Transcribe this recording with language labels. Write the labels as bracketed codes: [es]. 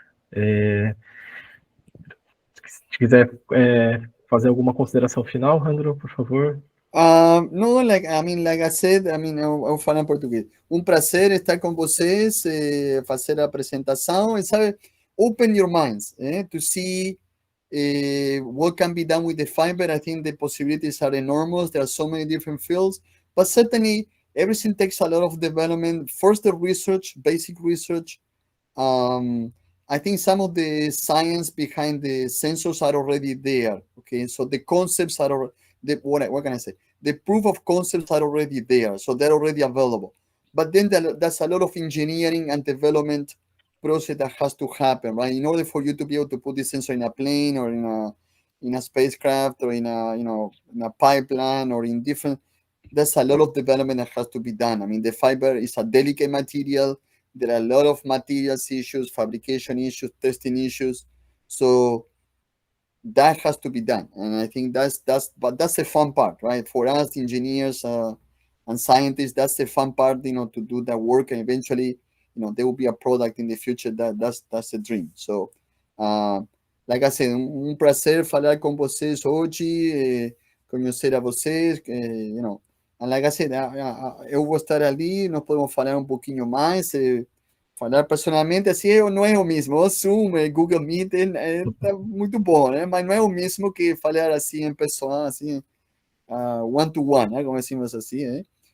[pt] Se quiser fazer alguma consideração final, Jandro, por favor. [en] No, like I said, [pt] eu vou falar em português. Um prazer estar com vocês, fazer a apresentação, e sabe, [en] open your minds, to see what can be done with the fiber. I think the possibilities are enormous. There are so many different fields, but certainly everything takes a lot of development. First, the research, basic research. I think some of the science behind the sensors are already there. Okay, so the concepts are what can I say? The proof of concepts are already there, so they're already available. But then there's a lot of engineering and development process that has to happen, right? In order for you to be able to put this sensor in a plane or in a spacecraft or in a pipeline or in different, there's a lot of development that has to be done. I mean, the fiber is a delicate material. There are a lot of materials issues, fabrication issues, testing issues. So that has to be done. And I think that's the fun part, right? For us engineers and scientists, that's the fun part, to do that work, and eventually, there will be a product in the future that's the dream. So, like I said, [pt] prazer falar com vocês hoje, conhecer a vocês, [en] and like I said, [pt] eu vou estar ali, nós podemos falar pouquinho mais, falar personalmente, assim, não é o mesmo. O Zoom, Google Meet, tá muito bom, né? Mas não é o mesmo que falar assim em pessoa, assim, one-to-one, né? Como decimos assim, né?